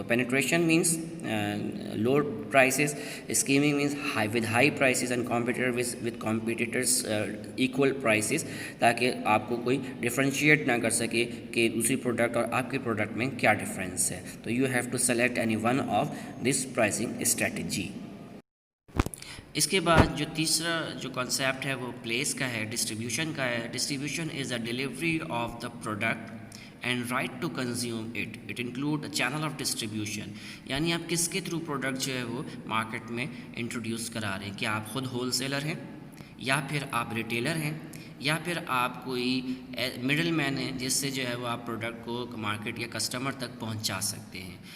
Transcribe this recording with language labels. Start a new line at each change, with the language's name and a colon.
English: تو penetration means low prices, skimming means with high prices and competitor with competitors equal prices,
Urdu: تاکہ آپ کو کوئی ڈفرینشیٹ نہ کر سکے کہ دوسری پروڈکٹ اور آپ کے پروڈکٹ میں کیا ڈفرینس ہے.
English: تو you have to select any one of this pricing strategy.
Urdu: اس کے بعد جو تیسرا جو کانسیپٹ ہے وہ پلیس کا ہے, ڈسٹریبیوشن کا ہے.
English: Distribution is a delivery of the product and right to consume it. It include channel of distribution,
Urdu: یعنی آپ کس کے تھرو پروڈکٹ جو ہے وہ مارکیٹ میں انٹروڈیوس کرا رہے ہیں. کہ آپ خود ہول سیلر ہیں, یا پھر آپ ریٹیلر ہیں, یا پھر آپ کوئی مڈل مین ہیں جس سے جو ہے وہ آپ پروڈکٹ کو مارکیٹ یا کسٹمر تک پہنچا سکتے ہیں.